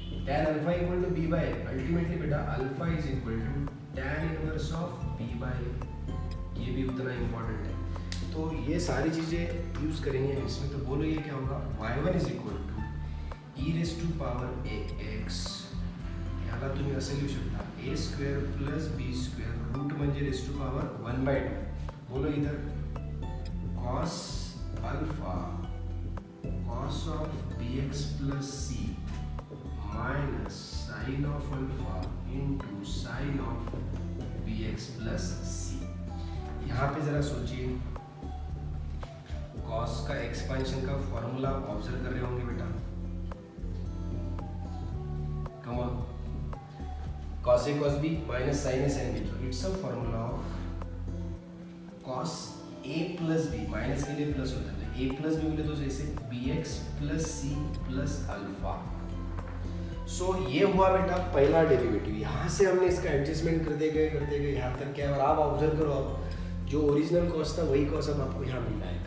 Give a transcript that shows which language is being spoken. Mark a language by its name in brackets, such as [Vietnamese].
[Hindi] tan alpha equal to b bye a, ultimately बेटा alpha is equal to tan inverse of b bye a, ये भी उतना important है। तो ये सारी चीज़ें यूज़ करेंगे हम इसमें। तो बोलो ये क्या होगा, y1 is equal to e⁻ax, यहाँ [Marathi] ह्याला तुम्ही असं लिहू शकता ए स्क्वेअर प्लस बी स्क्वेअर रूट म्हणजे रेस टू पॉवर 1/2. [Hindi] बोलो इधर cos alpha cos of B x plus C minus sign of alpha into sine of B x plus सी. यहाँ पे जरा सोचिए, कॉस का एक्सपेंशन का फॉर्मूला ऑब्जर्व कर रहे होंगे बेटा. [English] Come on, cos A cos B minus sin A sin B. So it's a formula of cos A plus B. [Hindi] Minus के लिए प्लस होता है, A plus B बोले तो जैसे bx plus c plus alpha. सो ये हुआ बेटा पहला डेरिवेटिव. यहाँ से हमने इसका एडजस्टमेंट करते गए यहाँ तक क्या है. और आप ऑब्जर्व करो, अब जो ओरिजिनल कॉस था वही कॉस अब आपको यहाँ मिला है.